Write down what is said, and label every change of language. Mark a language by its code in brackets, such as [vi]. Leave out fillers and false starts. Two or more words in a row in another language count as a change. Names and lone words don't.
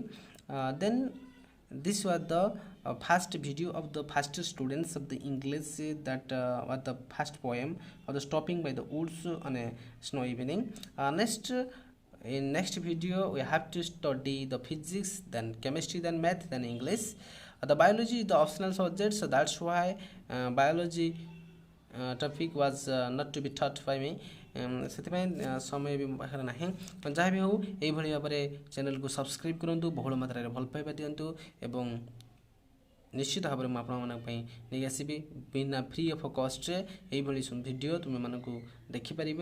[en] Then this was the first video of the first students of the English, that was the first poem of the stopping by the woods on a snow evening. In next video we have to study the physics, then chemistry, then math, then English. The biology is the optional subject, so that's why biology topic was not to be taught by me. [or] ସେଥିପାଇଁ ସମୟ ବି ପାଖରେ ନାହିଁ। ଯାହା ବି ହେଉ ଏଇଭଳି ଭାବରେ ଚ୍ୟାନେଲକୁ ସବସ୍କ୍ରାଇବ୍ କରନ୍ତୁ, ବହୁଳ ମାତ୍ରାରେ ଭଲ ପାଇବା ଦିଅନ୍ତୁ ଏବଂ ନିଶ୍ଚିତ ଭାବରେ ମୁଁ ଆପଣମାନଙ୍କ ପାଇଁ ନେଇ ଆସିବି ବିନା [en] free of [or] କଷ୍ଟରେ ଏଇଭଳି ଭିଡ଼ିଓ ତୁମମାନଙ୍କୁ ଦେଖିପାରିବେ।